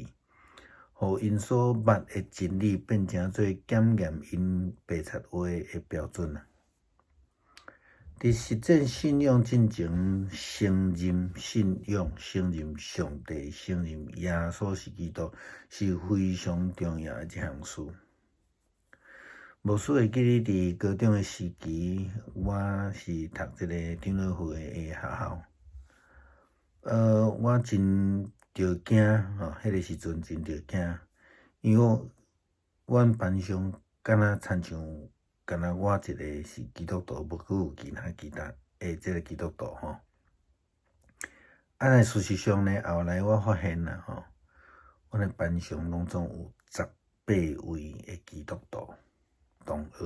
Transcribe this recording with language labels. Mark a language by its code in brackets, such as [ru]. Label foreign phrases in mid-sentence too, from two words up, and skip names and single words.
[nan] 互因所捌的真理变成做检验因白贼话的标准伫实践信仰进前，承认信仰、承认上帝、承认耶稣是基督，是非常重要的一项事。无输会记哩，伫高中的时期，我是读这个长老会的学校。我真着惊迄个时阵真着惊，因为阮班上敢若亲像，敢若我一个是基督徒，无佫有其他即个基督徒吼。啊，事实上呢，后来我发现啦吼，阮的班上拢总有18位的基督徒同学。